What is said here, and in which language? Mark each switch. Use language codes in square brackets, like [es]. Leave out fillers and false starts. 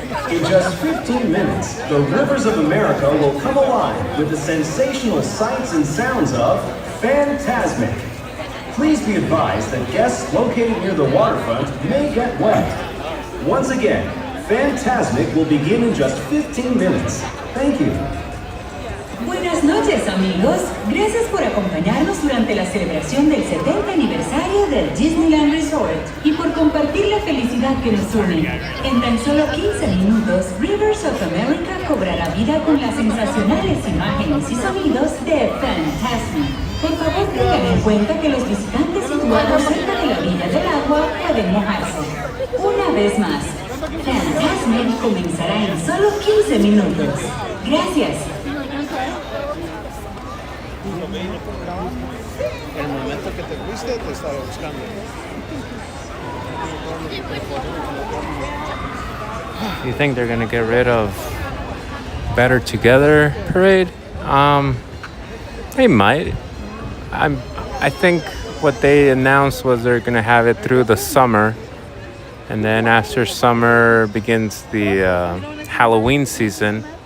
[en] In just 15 minutes, the rivers of America will come alive with the sensational sights and sounds of Fantasmic. Please be advised that guests located near the waterfront may get wet. Once again, Fantasmic will begin in just 15 minutes. Thank you. [es] Buenas noches, amigos. Gracias por acompañarnos durante la celebración del 70 aniversario del Disneyland Resort y por compartir la felicidad que nos une. En tan solo 15 minutos, Rivers of America cobrará vida con las sensacionales imágenes y sonidos de Fantasmic. Por favor, tengan en cuenta que los visitantes situados cerca de la orilla del agua pueden mojarse. Una vez más, Fantasmic comenzará en solo 15 minutos. Gracias. En el momento que te fuiste, te estaba buscando. [en] You think they're gonna get rid of Better Together parade? They might. I think what they announced was they're gonna have it through the summer, and then after summer begins the Halloween season.